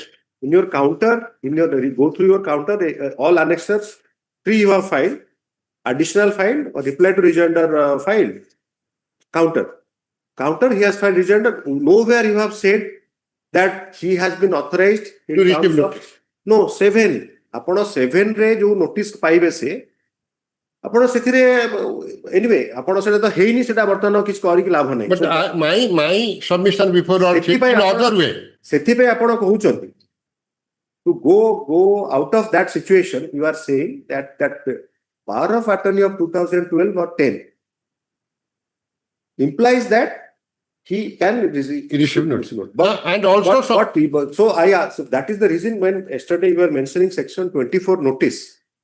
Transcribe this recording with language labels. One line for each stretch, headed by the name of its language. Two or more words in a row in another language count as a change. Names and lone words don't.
English: In your counter, go through your counter, all annexers, 3 you have filed, additional filed, or reply to rejoinder filed. Counter, he has filed rejoinder. Nowhere you have said that he has been authorized to receive notice. No, 7.
Odia: ଆପଣ 7 ରେ ଯୋଉ ନୋଟିସ୍ ପାଇବେ ସେ ଆପଣ ସେଥିରେ anyway ଆପଣ ସେଟା ତ ହେଇନି, ସେଟା ବର୍ତ୍ତମାନ କିଛି କରିକି ଲାଭ ନାହିଁ.
English: But my submission before all in other way.
Odia: ସେଥିପାଇଁ ଆପଣ କହୁଛନ୍ତି
English: to go out of that situation. You are saying that power of attorney of 2012 or 10 implies that he can receive notice. But and also so I asked, so that is the reason when yesterday you were mentioning section 24 notice.